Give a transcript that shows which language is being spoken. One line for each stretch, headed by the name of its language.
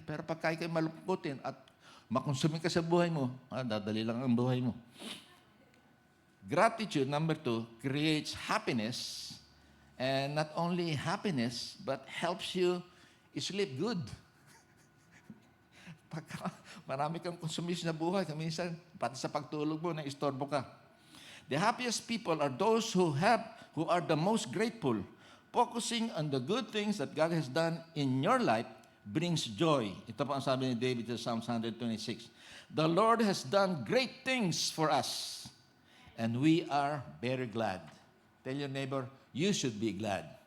Filipino: Pero pagka ikaw ay malungkutin at makonsumin ka sa buhay mo, dadali lang ang buhay mo.
English: Gratitude, number 2, creates happiness. And not only happiness, but helps you sleep good.
Filipino: Pagka marami kang konsumis na buhay, minsan, pati sa pagtulog mo, na-istorbo ka.
English: The happiest people are those who are the most grateful. Focusing on the good things that God has done in your life brings joy.
Filipino: Ito po ang sabi ni David sa Psalms 126.
English: The Lord has done great things for us, and we are very glad. Tell your neighbor, you should be glad.